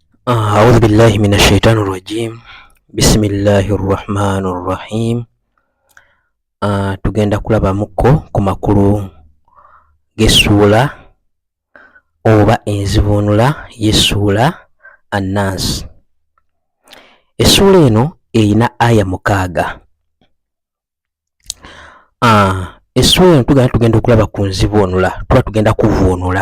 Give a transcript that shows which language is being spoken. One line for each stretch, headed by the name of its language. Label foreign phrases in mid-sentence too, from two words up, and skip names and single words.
Arabic: أعوذ بالله من الشيطان الرجيم. بسم الله الرحمن الرحيم.
Ganda: Tugenda kulabamuko ku makulu g'essuula oba enzibunula y'essuula An-Nas. Essuula eno erina aya 6. Essuula eno tugenda okulaba ku nzibunula, tuba tugenda kuvuunula.